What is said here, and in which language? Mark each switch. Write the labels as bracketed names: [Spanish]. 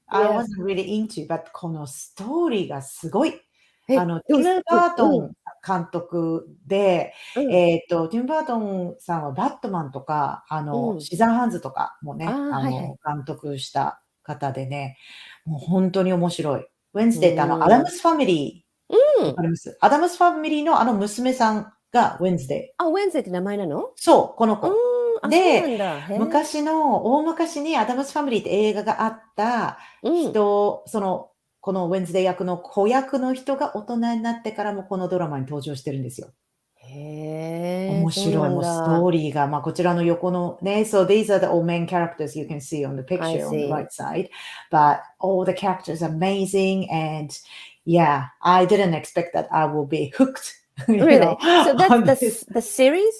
[English] I wasn't really into, but [Japanese] このストーリーがすごい。ティム・バートン監督で、ティム・バートンさんはバットマンとか、シザーハンズとかもね、監督した方でね、もう本当に面白い。ウェンズデーってアダムスファミリー、わかります？アダムスファミリーの娘さんがウェンズデー。ウェンズデーって名前なの？そう、この子。で、大昔にアダムスファミリーって映画があった人、このウェンズデー役の子役の人が大人になってからもこのドラマに登場してるんですよ。面白い。もうストーリーが、こちらの横のね、 [English] so these are the all main characters you can see on the picture on the right side, but all the characters are amazing and yeah, I didn't expect that I will be hooked. Really? So that's the series?